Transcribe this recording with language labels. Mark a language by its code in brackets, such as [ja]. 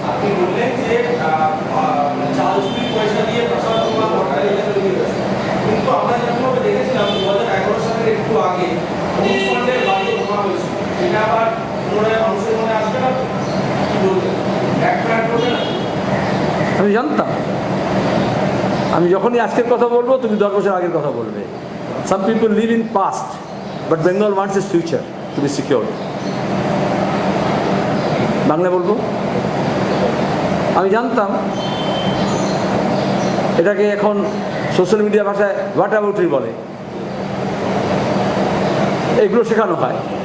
[bn] আপনি বললেন যে চাল চুরি পয়সা দিয়ে প্রচার করা ভোটার তৈরি হয়েছে, কিন্তু আমরা যেরকমভাবে দেখেছিলাম 2011 সালের একটু আগে মুখ্যমন্ত্রীর বাড়ি বোমা হয়েছিল, এটা আবার পুনরায় মানুষের মনে আসবে না, কি বলবেন? ব্যাকফায়ার করবে না? আমি জানতাম। আমি যখনই আজকের কথা বলবো তুমি 10 বছর আগের কথা বলবে। [en] Some people live in past, but Bengal wants its future to be secured. [bn] Bangla বলবো, আমি জানতাম এটাকে এখন সোশ্যাল মিডিয়া ভাষায় হোয়াটাবাউটি বলে, এগুলো শেখানো হয়।